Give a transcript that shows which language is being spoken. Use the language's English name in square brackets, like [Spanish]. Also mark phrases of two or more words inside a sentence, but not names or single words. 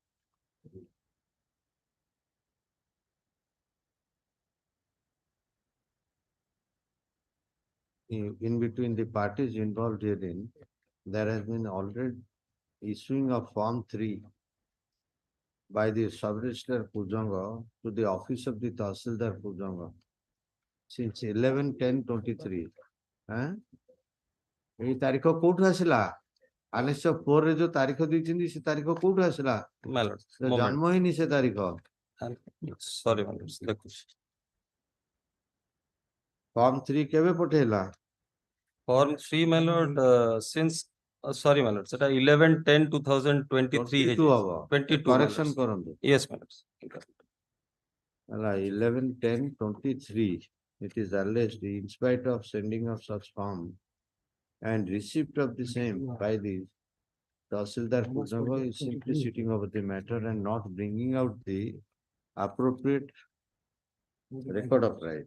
[English] in between the parties involved herein, there has been already issuing of form 3 by the sub-register Pujanga to the office of the Tahsildar Pujanga since 11/10/23. [Odia] এই ତାରିଖ କୋଉଠୁ ଆସିଲା? annexure 4 ରେ ଯୋଉ ତାରିଖ ଦେଇଛନ୍ତି ସେ ତାରିଖ କୋଉଠୁ ଆସିଲା? [English] My lord, [Odia] ଜନ୍ମ ହେଇନି ସେ ତାରିଖ. [English] Sorry, my lord. [Odia] Form 3 କେବେ ପଠେଇଲା? [English] Form 3, my lord, since sorry, my lord, that 11/10/2023. [Odia] 22 ହବ. 22. Correction କରନ୍ତୁ. [English] Yes, my lord. 11/10/23. It is alleged in spite of sending of such form and receipt of the same by the Tahsildar Pujanga is simply sitting over the matter and not bringing out the appropriate record of right.